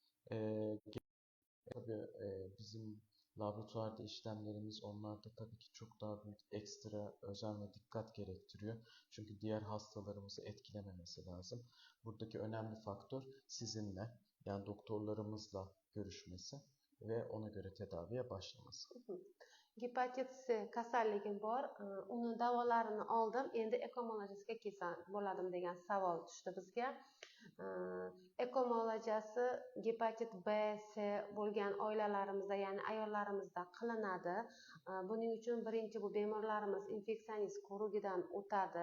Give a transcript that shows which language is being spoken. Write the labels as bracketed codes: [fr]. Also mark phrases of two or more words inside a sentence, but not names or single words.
[tr] Tabii bizim laboratuvarda işlemlerimiz onlarda tabii ki çok daha büyük ekstra özen ve dikkat gerektiriyor. Çünkü diğer hastalarımızı etkilememesi lazım. Buradaki önemli faktör sizinle, yani doktorlarımızla görüşmesi ve ona göre tedaviye başlaması. [uz] Hepatit C kasalligim bor, uni davolarini oldim, endi ekomologistga kelsam bo'ladimi degan savol tushdi bizga. Ekomologiyasi gepatit B, C bo'lgan oilalarimizda, ya'ni ayollarimizda qilinadi. Buning uchun birinchi bu bemorlarimiz infeksionist ko'rigidan o'tadi.